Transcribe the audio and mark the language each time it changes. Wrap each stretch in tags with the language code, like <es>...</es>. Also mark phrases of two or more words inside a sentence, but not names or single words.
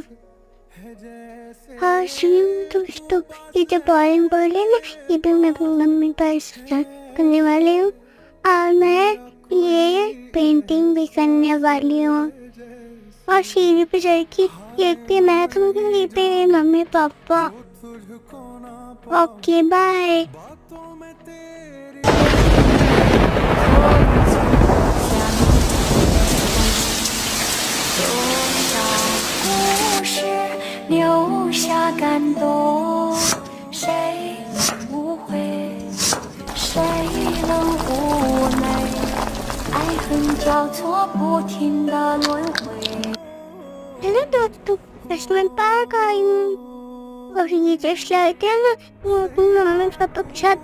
<hi>हाँ सुनो दोस्तों, ये जो</hi> <en>bowling ball</en> <hi>है ना, ये भी मैं अपनी मम्मी पापा के साथ करने वाली हूँ और मैं ये पेंटिंग भी करने वाली हूँ। और सीढ़ी पे चढ़ के एक पे मैं करूँगी, एक पे मम्मी पापा।</hi> <en>okay bye.</en> <zh>故事留下感动，谁无悔，谁能无奈？爱恨交错，不停的轮回。</zh> <hi>हेलो दोस्तों, मैं पार्क आई हूँ और ये जो स्लाइड है ना, वो अपनी मम्मी पापा के साथ</hi>